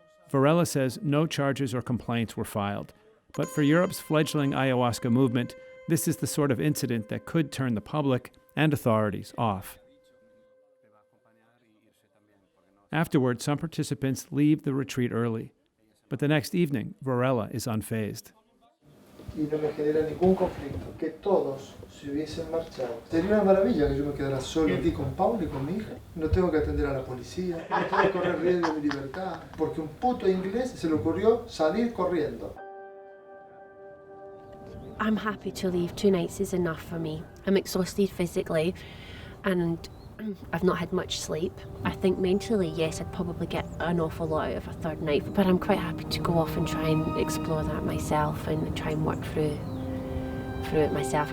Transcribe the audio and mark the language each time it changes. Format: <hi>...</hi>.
<en>Varela says no charges or complaints were filed. But for Europe's fledgling ayahuasca movement, this is the sort of incident that could turn the public and authorities off. Afterward, some participants leave the retreat early. But the next evening, Varela is unfazed.</en> <es>Y no me genera ningún conflicto, que todos se hubiesen marchado. Sería una maravilla que yo me quedara solo aquí con Paula y con mi hija. No tengo que atender a la policía, no tengo que correr riesgo de mi libertad, porque un puto inglés se le ocurrió salir corriendo.</es> <en>I'm happy to leave. 2 nights is enough for me. I'm exhausted physically and I've not had much sleep. I think mentally, yes, I'd probably get an awful lot out of a 3rd night, but I'm quite happy to go off and try and explore that myself and try and work through through it myself.</en>